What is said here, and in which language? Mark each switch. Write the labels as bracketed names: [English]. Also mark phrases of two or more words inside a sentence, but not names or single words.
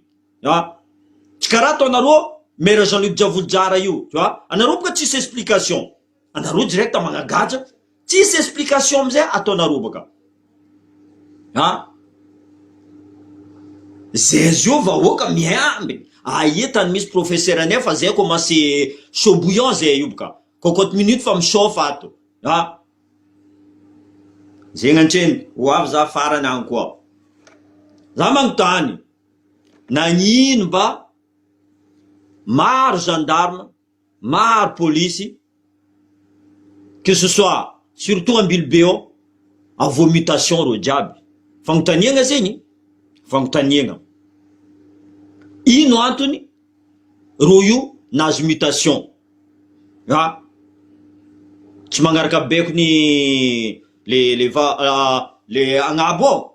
[Malagasy] Tsy karaha ataonareo maire Jean-Luc Diavoljara io, anareo boka tsisy explication, anareo direct magnagaja, tsisy explication amizay ataonareo boka. Zay zio vahoaka miamby aia tany misy professeur nefa zay [French] commencé chaud bouillant [Malagasy] zay io boka, [French] cocotte minute [Malagasy] fa michauffe ato. Zegny antreny ho avy za farany agny koa. Za magnontany, nagnino mba maro gendarme, maro police, [French] que ce soit surtout [Malagasy] Ambilbeo, avo mutation ro jiaby. Fagnontaniagna zegny, fagnontaniagna. Ino antony ro io nazo mutation? Tsy magnaraka bekony le agnabo.